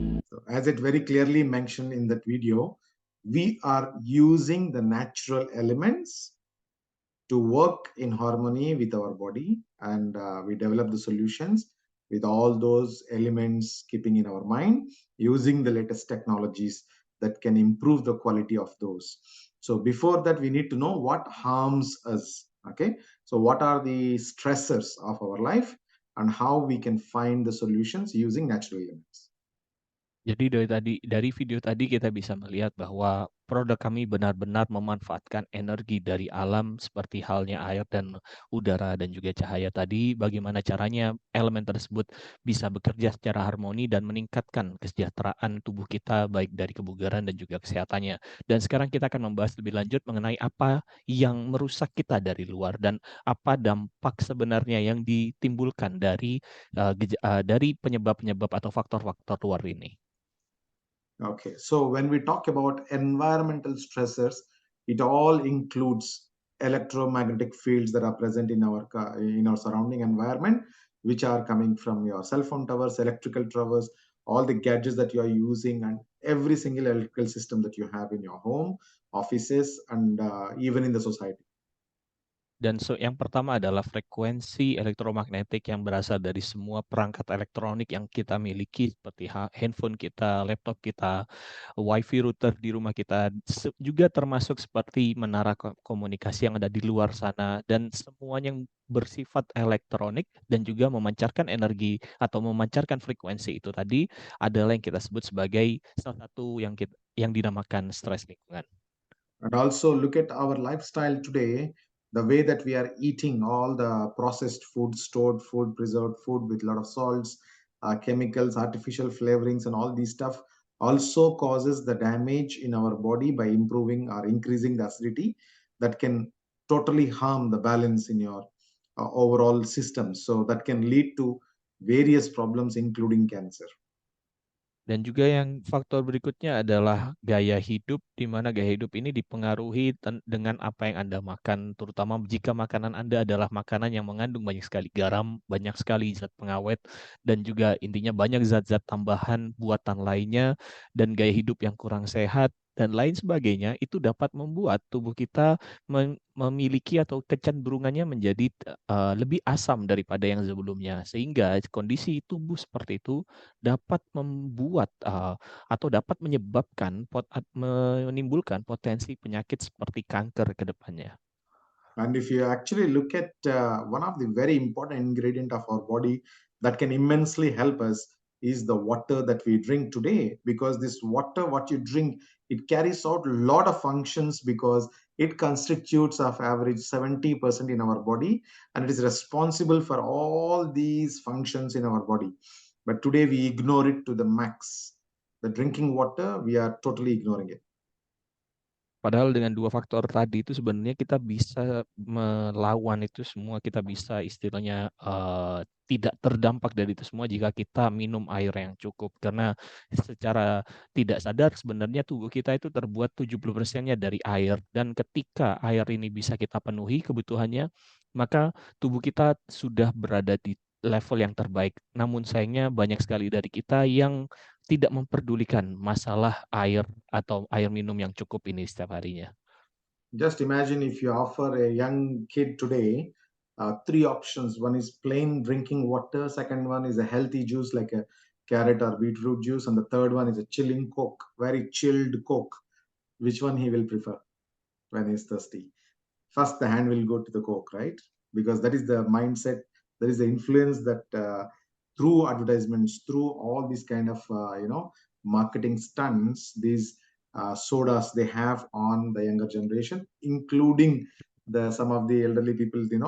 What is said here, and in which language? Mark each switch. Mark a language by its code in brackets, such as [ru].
[en] So as it very clearly mentioned in that video, we are using the natural elements to work in harmony with our body, and we develop the solutions with all those elements keeping in our mind, using the latest technologies that can improve the quality of those. So before that, we need to know what harms us. Okay, so what are the stressors of our life and how we can find the solutions using natural elements. [id] Jadi dari video tadi kita bisa melihat bahwa produk kami benar-benar memanfaatkan energi dari alam seperti halnya air dan udara dan juga cahaya tadi. Bagaimana caranya elemen tersebut bisa bekerja secara harmoni dan meningkatkan kesejahteraan tubuh kita baik dari kebugaran dan juga kesehatannya. Dan sekarang kita akan membahas lebih lanjut mengenai apa yang merusak kita dari luar dan apa dampak sebenarnya yang ditimbulkan dari penyebab-penyebab atau faktor-faktor luar ini. [en] Okay, so when we talk about environmental stressors, it all includes electromagnetic fields that are present in our surrounding environment, which are coming from your cell phone towers, electrical towers, all the gadgets that you are using, and every single electrical system that you have in your home, offices, and even in the society. [id] Dan yang pertama adalah frekuensi elektromagnetik yang berasal dari semua perangkat elektronik yang kita miliki seperti handphone kita, laptop kita, wifi router di rumah kita, juga termasuk seperti menara komunikasi yang ada di luar sana dan semuanya yang bersifat elektronik dan juga memancarkan energi atau memancarkan frekuensi itu tadi adalah yang kita sebut sebagai salah satu yang dinamakan stres lingkungan. [en] And also look at our lifestyle today, the way that we are eating all the processed food, stored food, preserved food with a lot of salts, chemicals, artificial flavorings, and all these stuff also causes the damage in our body by improving or increasing the acidity that can totally harm the balance in your overall system. So that can lead to various problems, including cancer. [id] Dan juga yang faktor berikutnya adalah gaya hidup, di mana gaya hidup ini dipengaruhi dengan apa yang Anda makan, terutama jika makanan Anda adalah makanan yang mengandung banyak sekali garam, banyak sekali zat pengawet, dan juga intinya banyak zat-zat tambahan buatan lainnya, dan gaya hidup yang kurang sehat, dan lain sebagainya, itu dapat membuat tubuh kita memiliki atau kecenderungannya menjadi lebih asam daripada yang sebelumnya. Sehingga kondisi tubuh seperti itu dapat membuat atau dapat menimbulkan potensi penyakit seperti kanker ke depannya. [en] And if you actually look at one of the very important ingredient of our body that can immensely help us is the water that we drink today, because this water, what you drink, it carries out a lot of functions because it constitutes of average 70% in our body, and it is responsible for all these functions in our body. But today we ignore it to the max. The drinking water, we are totally ignoring it. [id] Padahal dengan dua faktor tadi itu sebenarnya kita bisa melawan itu semua, kita bisa istilahnya tidak terdampak dari itu semua jika kita minum air yang cukup. Karena secara tidak sadar sebenarnya tubuh kita itu terbuat 70%-nya dari air. Dan ketika air ini bisa kita penuhi kebutuhannya, maka tubuh kita sudah berada di level yang terbaik. Namun sayangnya banyak sekali dari kita yang tidak memperdulikan masalah air atau air minum yang cukup ini setiap harinya. [en] Just imagine if you offer a young kid today 3 options. One is plain drinking water. Second one is a healthy juice like a carrot or beetroot juice. And the third one is a chilling Coke, very chilled Coke. Which one he will prefer when he's thirsty? First, the hand will go to the Coke, right? Because that is the mindset, that is the influence that through advertisements, through all these kind of marketing stunts, these sodas they have on the younger generation, including some of the elderly people.